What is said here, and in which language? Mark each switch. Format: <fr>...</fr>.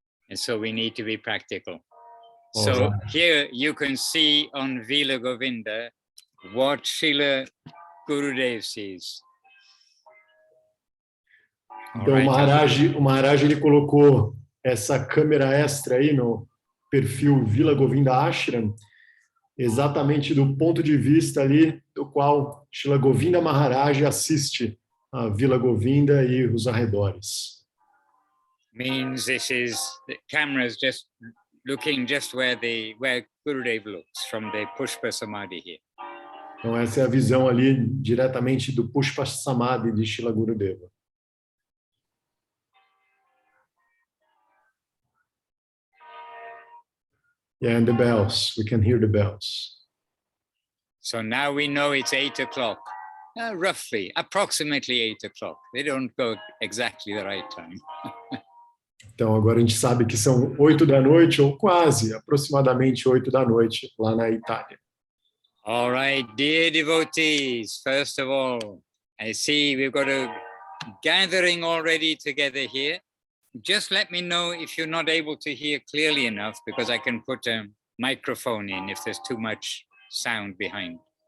<en>And so we need to be practical. So here you can see on Vila Govinda what Srila Gurudev sees.</en> <pt>Então o Maharaj ele colocou essa câmera extra aí no perfil Vila Govinda Ashram, exatamente do ponto de vista ali do qual Srila Govinda Maharaj assiste a Vila Govinda e os arredores.</pt> <en>Means this is the cameras just looking just where Gurudev looks from the Pushpa Samadhi here.</en> <pt>Então essa é a visão ali diretamente do Pushpa Samadhi de Srila Gurudeva.</pt> <en>Yeah, and the bells. We can hear the bells. So now we know it's 8 o'clock. Roughly, approximately 8 o'clock. They don't go exactly the right time.</en> <pt>Então agora a gente sabe que são 8 da noite, ou quase, aproximadamente 8 da noite, lá na Itália.</pt> <en>All right, dear devotees, first of all, I see we've got a gathering already together here. Just let me know if you're not able to hear clearly enough, because I can put a microphone in if there's too much sound behind.</en>